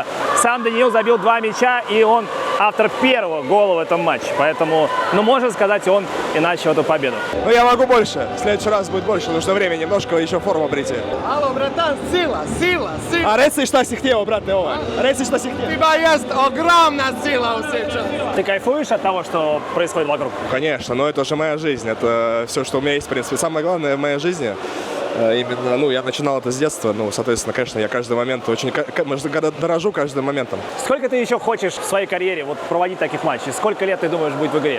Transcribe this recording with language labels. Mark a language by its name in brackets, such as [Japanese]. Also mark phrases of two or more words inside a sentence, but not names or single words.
[Russian] Сам Даниил забил 2 мяча, и он автор первого гола в этом матче. Поэтому, ну, можно сказать, он и начал эту победу. Ну, я могу больше. В следующий раз будет больше. Нужно время немножко, еще форму прийти. Алло, братан, сила. [Serbian] А рeci šta si htio, brate, ovaj? Reci šta si htio. [Russian] Тебя есть огромная сила сейчас. Ты кайфуешь от того, что происходит вокруг? Конечно, но это же моя жизнь. Это все, что у меня есть, в принципе. Самое главное в моей жизни. Именно, ну, я начинал это с детства, ну, соответственно, конечно, я каждый момент очень дорожу каждым моментом. Сколько ты еще хочешь в своей карьере вот проводить таких матчей? Сколько лет, ты думаешь, будет в игре?